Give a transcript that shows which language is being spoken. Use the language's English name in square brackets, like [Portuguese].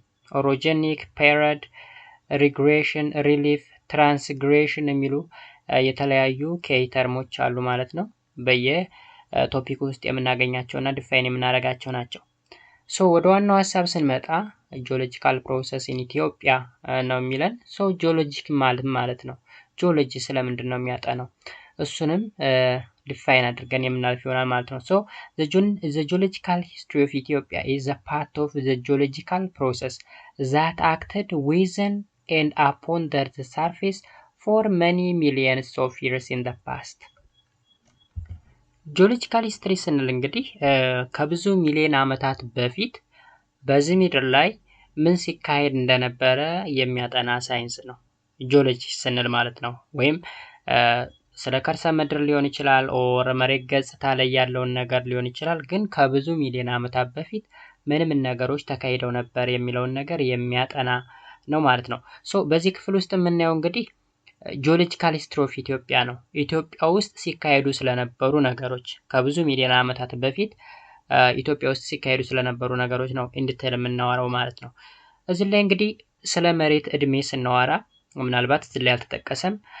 [English] orogenic period, regression, relief, transgression [Amharic] የሚሉ የተለያዩ ኬተርሞች አሉ ማለት ነው። በየቶፒክ ውስጥ የምናገኛቸውና ዲፋይን የምናደርጋቸው ናቸው። ሶ ወደ ዋናው ሐሳብ ስንመጣ ጂኦሎጂካል ፕሮሰስ ኢን ኢትዮጵያ ነው የሚለን። ሶ ጂኦሎጂክ ማለት ነው። ጂኦሎጂ ስለምንድን ነው የሚያጠናው? እሱንም ዲፋይን አድርገን የምናልፍ ይሆናል ማለት ነው። [English] ሶ the geological history of Ethiopia is a part of the geological process that acted within and upon the surface for many millions of years in the past. [Amharic] ጂኦሎጂካል ሂስትሪ ስንል እንግዲህ ከብዙ ሚሊዮን ዓመታት በፊት በዚህ ምድር ላይ ምን ሲካሄድ እንደነበረ የሚያጠና ሳይንስ ነው ጂኦሎጂ ስንል ማለት ነው። ወይም ስለ ከርሰ ምድር ሊሆን ይችላል ኦር መሬት ገጽታ ላይ ያለውን ነገር ሊሆን ይችላል። ግን ከብዙ ሚሊዮን ዓመታት በፊት ምን ነገሮች ተካሂደው ነበር የሚለውን ነገር የሚያጠና ነው ማለት ነው። ሶ በዚህ ክፍል ውስጥ የምናየው እንግዲህ ጂኦሎጂካል ሂስትሪ ኦፍ ኢትዮጵያ ነው። ኢትዮጵያ ውስጥ ሲካሄዱ ስለነበሩ ነገሮች ከብዙ ሚሊዮን ዓመታት በፊት ኢትዮጵያ ውስጥ ሲካሄዱ ስለነበሩ ነገሮች ነው ኢንዲቴል የምናወራው ማለት ነው። እዚህ ላይ እንግዲህ ስለ መሬት እድሜ ስናወራ ምናልባት እዚህ ላይ አልተጠቀሰም